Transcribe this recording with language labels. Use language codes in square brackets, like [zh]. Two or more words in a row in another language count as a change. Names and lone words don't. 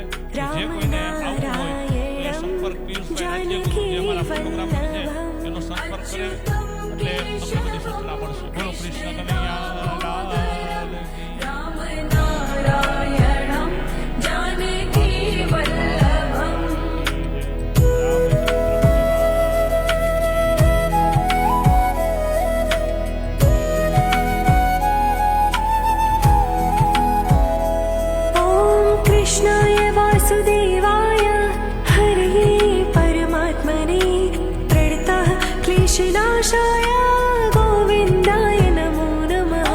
[gu] જે કોઈને આવવું હોય તો એ સંપર્ક પિયુષભાઈ રાજ્યગુરુ જે અમારા ફોટોગ્રાફર છે એનો સંપર્ક કરે એટલે તમને બધી સૂચના મળશે. [hi] बोलो कृष्ण कन्हैया लाल की. [sa] रामनारायणं जानकी वल्लभं ॐ कृष्णाय वासुदेवाय हरये परमात्मने प्रणतः क्लेशनाशाय गोविन्दाय नमो नमः.